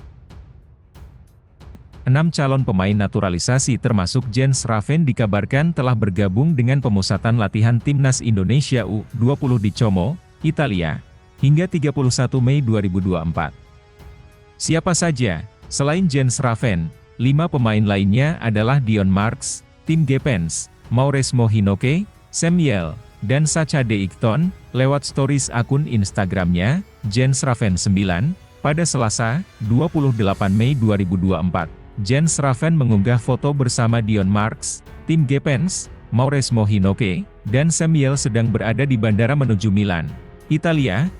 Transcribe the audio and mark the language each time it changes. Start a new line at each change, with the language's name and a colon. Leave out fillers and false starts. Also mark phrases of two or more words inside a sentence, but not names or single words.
Indonesian: 6 calon pemain naturalisasi termasuk Jens Raven dikabarkan telah bergabung dengan pemusatan latihan Timnas Indonesia U20 di Como, Italia, hingga 31 Mei 2024. Siapa saja? Selain Jens Raven, 5 pemain lainnya adalah Dion Marks, Tim Gepens, Maurice Mohinoke, Samuel, dan Sacha De Ikton. Lewat stories akun Instagramnya, Jens Raven 9, pada Selasa, 28 Mei 2024. Jens Raven mengunggah foto bersama Dion Marks, Tim Gepens, Maurice Mohinoke, dan Samuel sedang berada di bandara menuju Milan, Italia.